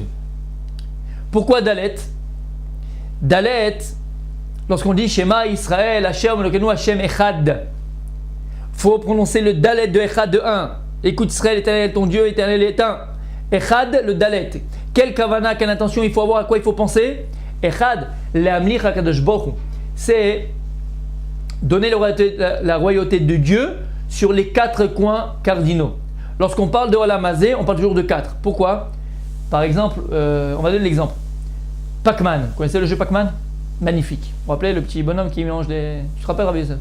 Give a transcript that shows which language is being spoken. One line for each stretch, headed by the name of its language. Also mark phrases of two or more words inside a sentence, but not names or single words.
French: Pourquoi Dalet? Dalet, lorsqu'on dit
Hebrew: שמע ישראל, השם, אלוקינו, השם אחד,
French: faut prononcer le Dalet de Echad de 1. Écoute Israël, éternel ton Dieu, éternel est un. Echad, le Dalet. Quelle kavana, quelle intention il faut avoir, à quoi il faut penser?
Hebrew: אחד, להמליך הקדוש ברוך הוא.
French: C'est donner la royauté de Dieu sur les 4 coins cardinaux. Lorsqu'on parle de
Hebrew: עולם הזה,
French: on parle toujours de 4. Pourquoi? Par exemple, on va donner l'exemple. Pac-Man. Vous connaissez le jeu Pac-Man? Magnifique. Vous vous rappelez le petit bonhomme qui mélange les... Tu te rappelles, Rabbi Yosef?